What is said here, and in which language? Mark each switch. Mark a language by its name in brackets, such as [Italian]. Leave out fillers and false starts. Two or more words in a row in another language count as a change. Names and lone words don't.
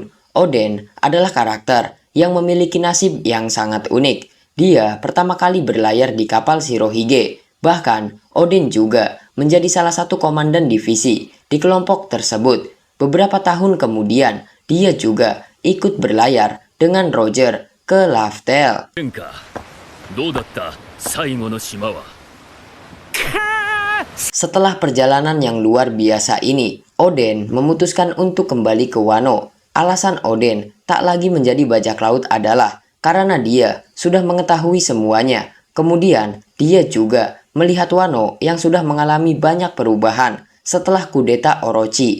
[Indonesian] Oden adalah karakter yang memiliki nasib yang sangat unik. Dia pertama kali berlayar di kapal Shirohige. Bahkan, Oden juga menjadi salah satu komandan divisi di kelompok tersebut. Beberapa tahun kemudian, dia juga ikut berlayar dengan Roger ke Laftel. [Japanese] どうだった、最後の島は。 [Indonesian] Setelah perjalanan yang luar biasa ini, Oden memutuskan untuk kembali ke Wano. Alasan Oden tak lagi menjadi bajak laut adalah karena dia sudah mengetahui semuanya. Kemudian, dia juga melihat Wano yang sudah mengalami banyak perubahan setelah kudeta Orochi.